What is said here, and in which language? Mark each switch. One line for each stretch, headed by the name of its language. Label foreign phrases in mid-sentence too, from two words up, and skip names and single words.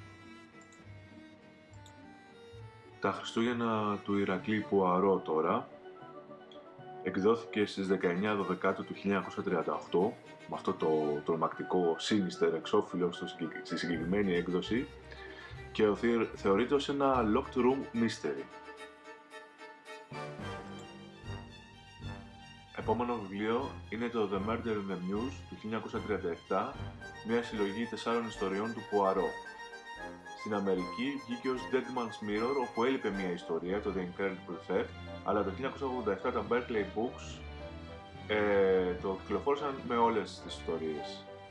Greek: Τα Χριστούγεννα του Ηρακλή Πουαρό τώρα εκδόθηκε στις 19 Δεκάτου του 1938 με αυτό το τρομακτικό sinister εξώφυλλο στη συγκεκριμένη έκδοση και θεωρείται ως ένα
English: locked room mystery.
Greek: Επόμενο βιβλίο είναι το The Murder in the Mews του 1937, μια συλλογή 4 ιστοριών του Πουαρό. Στην Αμερική βγήκε ως Dead Man's Mirror, όπου έλειπε μια ιστορία, το The Incredible Theft, αλλά το 1987 τα Berkeley Books το κυκλοφόρησαν με όλες τις ιστορίες.